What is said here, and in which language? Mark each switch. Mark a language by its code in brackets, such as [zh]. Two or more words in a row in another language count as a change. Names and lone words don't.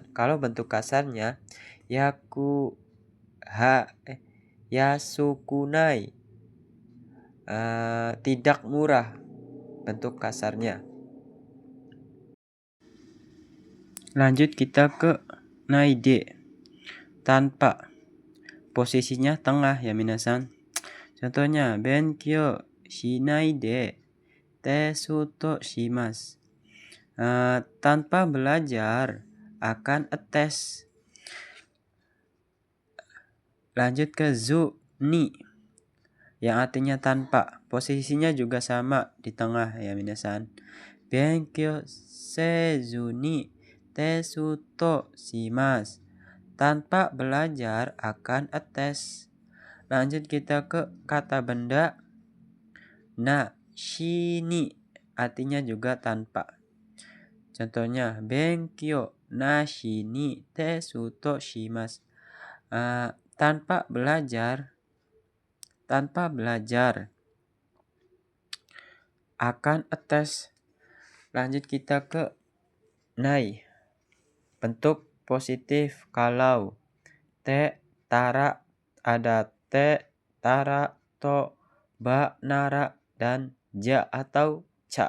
[id] Kalau bentuk kasarnya yasukunai, tidak murah bentuk kasarnya. Lanjut kita ke naide, tanpa, posisinya tengah ya minasan. [ja] Contohnya 勉強しないでテストします. [id] Tanpa belajar akan tes. Lanjut ke zu, ni, yang artinya tanpa. Posisinya juga sama di tengah ya minasan. [ja] 勉強せずにテストします. [id] Tanpa belajar akan tes. Lanjut kita ke kata benda. Na, shini artinya juga tanpa. Contohnya, [ja] 勉強なしにテストします. [id] Tanpa belajar akan tes. Lanjut kita ke nai. Bentuk positif kalau te, tara, ada te, tara, to, ba, nara, dan ja atau ca.